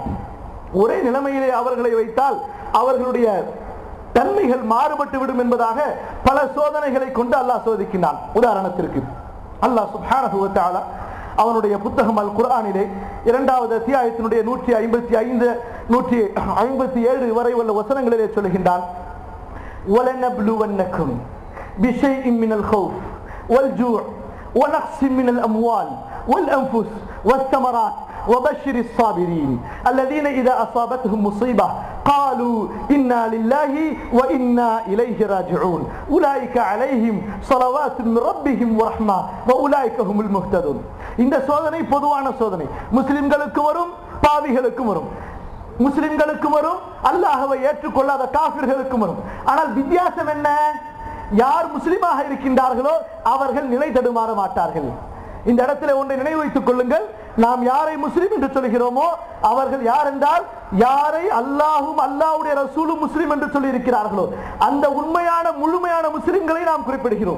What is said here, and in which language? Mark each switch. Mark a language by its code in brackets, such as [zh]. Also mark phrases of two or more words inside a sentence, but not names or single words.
[ta] ஒரே நிலைமையிலே அவர்களை வைத்தால் அவர்களுடைய தன்மைகள் மாறுபட்டு விடும் என்பதாக பல சோதனைகளை கொண்டு அல்லாஹ் சோதிக்கின்றான். உதாரணத்திற்கு [ar] الله سبحانه وتعالى [ta] அவனுடைய புத்தகம் அல் குர்ஆனிலே 2வது அத்தியாயத்தினுடைய 155 157 வரை உள்ள வசனங்களிலே சொல்கின்றான், [ar] وَلَنَبْلُوَنَّكُمْ بِشَيْءٍ مِنَ الْخَوْفِ وَالْجُوعِ وَنَقْصٍ مِنَ الْأَمْوَالِ وَالْأَنْفُسِ وَالثَّمَرَاتِ وَبَشِّرِ الصَّابِرِينَ الَّذِينَ إِذَا أَصَابَتْهُمْ مُصِيبَةٌ قَالُوا إِنَّا لِلَّهِ وَإِنَّا إِلَيْهِ رَاجِعُونَ أُولَئِكَ عَلَيْهِمْ صَلَوَاتٌ مِنْ رَبِّهِمْ وَرَحْمَةٌ وَأُولَئِكَ هُمُ الْمُهْتَدُونَ. [ta] இந்த சோதனை பொதுவான சோதனை, முஸ்லிம்களுக்கு வரும், பாவிகளுக்கும் வரும். முஸ்லிம்களுக்கு வரும், அல்லாஹ்வை ஏற்றுக்கொள்ளாத காஃபிர்களுக்கும் வரும். ஆனால் வித்தியாசம் என்ன? யார் முஸ்லிமாக இருக்கின்றார்களோ அவர்கள் நிலை தடுமாற மாட்டார்கள். இந்த இடத்துல ஒன்றை நினைவு வைத்துக் கொள்ளுங்கள், நாம் யாரை முஸ்லிம் என்று சொல்கிறோமோ அவர்கள் யார் என்றால் யாரை அல்லாஹும் அல்லாஹ்வுடைய ரசூலும் முஸ்லிம் என்று சொல்லி இருக்கிறார்களோ அந்த உண்மையான முழுமையான முஸ்லிம்களை நாம் குறிப்பிடுகிறோம்.